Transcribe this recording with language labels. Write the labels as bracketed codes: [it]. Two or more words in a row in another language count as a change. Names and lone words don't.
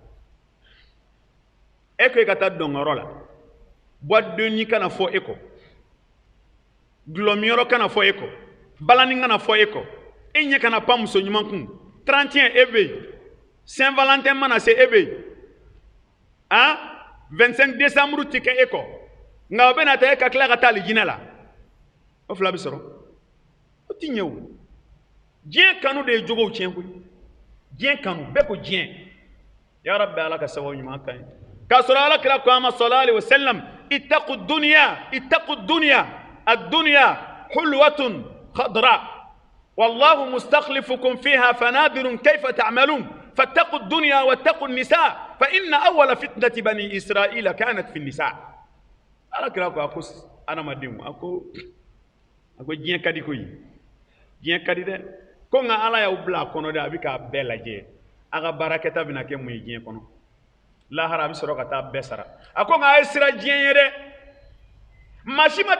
[bm] e ko i ka taa dɔnkɔrɔ la bɔdonni kana fɔ e kɔ gulɔmiyɔrɔ kana fɔ e kɔ balani kana fɔ e kɔ e ɲɛ kana pan muso ɲuman kun 31 e bɛ yen Saint Valentin mana se e bɛ yen 25 décembre tɛ kɛ e kɔ nka o bɛna taa e ka tila ka taa alijinɛ la o fila bɛ sɔrɔ o tɛ ɲɛ o diɲɛ kanu de ye jogow tiɲɛ koyi diɲɛ kanu bɛɛ ko diɲɛ ya rabbi ala ka sababu ɲuman kan ye k'a sɔrɔ alakira ko an ma [ar] صلى الله عليه وسلم اتقوا الدنيا الدنيا حلوة خضرة والله مستخلفكم فيها فناظر كيف تعملون فاتقوا الدنيا واتقوا النساء فإن أول فتنة بني إسرائيل كانت في النساء [bm] alakira ko ako adamadenw ako diɲɛ ka di koyi diɲɛ ka di dɛ ko nka ala y'aw bila a kɔnɔ dɛ a bɛ k'a bɛɛ lajɛ a ka baarakɛta bɛna kɛ mun ye diɲɛ kɔnɔ lahara a bɛ sɔrɔ ka taa bɛɛ sara a ko nka a ye sira diɲɛ ye dɛ maa si ma